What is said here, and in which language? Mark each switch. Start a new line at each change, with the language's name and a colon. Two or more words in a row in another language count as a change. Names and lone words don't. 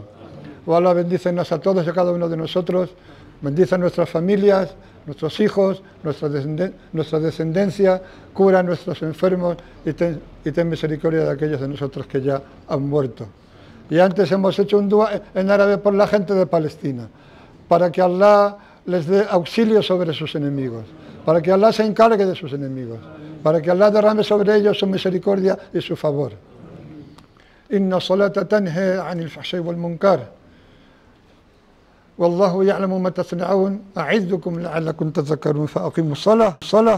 Spanish: O Allah, bendícenos a todos y a cada uno de nosotros, bendice a nuestras familias, nuestros hijos, nuestra descendencia, cura a nuestros enfermos y ten misericordia de aquellos de nosotros que ya han muerto. Y antes hemos hecho un dua en árabe por la gente de Palestina, para que Allah les dé auxilio sobre sus enemigos, para que Allah se encargue de sus enemigos, para que Allah derrame sobre ellos su misericordia y su favor.
Arabic: إن الصلاة تنهى عن الفحشاء والمنكر. والله يعلم ما تصنعون أعظكم لعلكم تذكرون فأقيموا الصلاة